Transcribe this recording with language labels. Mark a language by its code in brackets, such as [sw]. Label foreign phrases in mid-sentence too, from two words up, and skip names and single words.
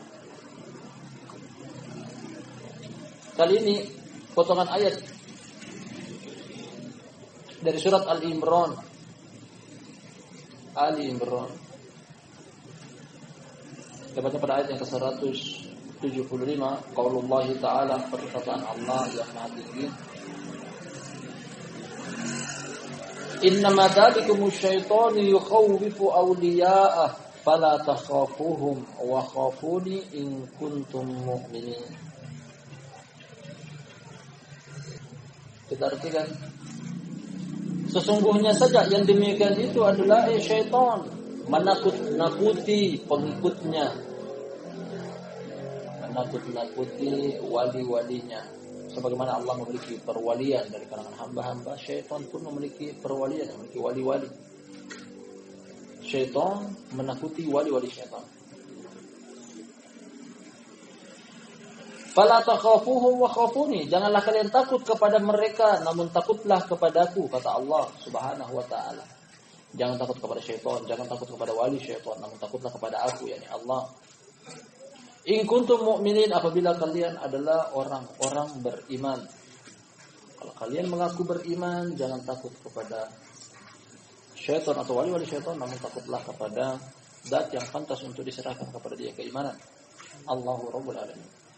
[id] Kali ini potongan ayat dari surat Al-Imran. Ali Imran. Tepatnya pada ayat yang ke-175, [ar] قول الله تعالى, [id] perkataan Allah yang Maha Tinggi. [ar] إنما ذلكم الشيطان يخوف أولياءه فلا تخافوهم وخافون إن كنتم مؤمنين. [id] Kita artikan, sesungguhnya saja yang demikian itu adalah syaitan menakut-nakuti pengikutnya, menakut-nakuti wali-walinya. Sebagaimana Allah memiliki perwalian dari kalangan hamba-hamba, syaitan pun memiliki perwalian, memiliki wali-wali. Syaitan menakuti wali-wali syaitan. [ar] فلا تخافوهم وخافون. [id] Janganlah kalian takut kepada mereka, namun takutlah kepadaku, kata Allah [ar] سبحانه وتعالى. [id] Jangan takut kepada syaitan, jangan takut kepada wali syaitan, namun takutlah kepada aku, yakni Allah. [ar] إن كنتم مؤمنين, [id] apabila kalian adalah orang-orang beriman. Kalau kalian mengaku beriman, jangan takut kepada syaitan atau wali-wali syaitan, namun takutlah kepada zat yang pantas untuk diserahkan kepada dia keimanan. [ar] الله رب العالمين.